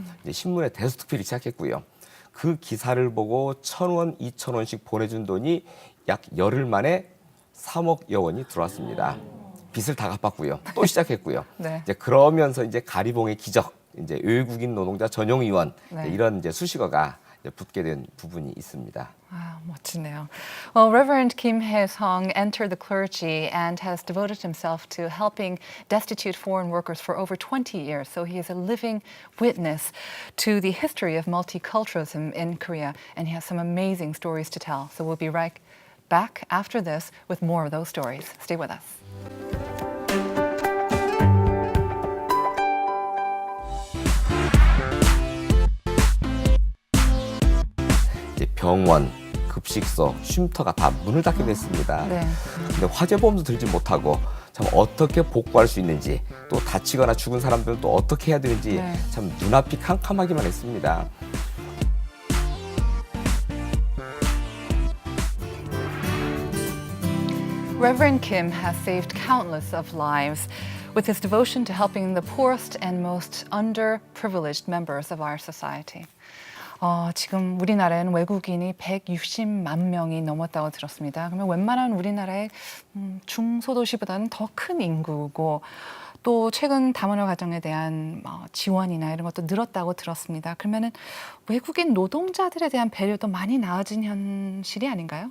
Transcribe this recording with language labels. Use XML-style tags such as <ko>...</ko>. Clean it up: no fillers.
<ko>이제 신문에 대수특필이 시작했고요. 그 기사를 보고 1,000원, 2,000원씩 보내준 돈이 약 열흘 만에 3억여 원이 들어왔습니다. 빚을 다 갚았고요. 또 시작했고요. 네. 이제 그러면서 이제 가리봉의 기적, 이제 외국인 노동자 전용 의원 네. 이런 이제 수식어가 이제 붙게 된 부분이 있습니다. 아, 멋지네요.</ko> <en>Well, Reverend Kim Hae-sung entered the clergy and has devoted himself to helping destitute foreign workers for over 20 years. So he is a living witness to the history of multiculturalism in Korea, and he has some amazing stories to tell. So we'll be right back after this with more of those stories. Stay with us.</en> <ko>이제 병원, 급식소, 쉼터가 다 문을 닫게 됐습니다. 네. 근데 화재보험도 들지 못하고 참 어떻게 복구할 수 있는지 또 다치거나 죽은 사람들은 또 어떻게 해야 되는지 네. 참 눈앞이 캄캄하기만 했습니다.</ko> <en>Reverend Kim has saved countless of lives with his devotion to helping the poorest and most underprivileged members of our society.</en> <ko>지금 우리나라에는 외국인이 160만 명이 넘었다고 들었습니다. 그러면 웬만한 우리나라의 중소도시보다는 더 큰 인구고 또 최근 다문화 가정에 대한 지원이나 이런 것도 늘었다고 들었습니다. 그러면은 외국인 노동자들에 대한 배려도 많이 나아진 현실이 아닌가요?</ko>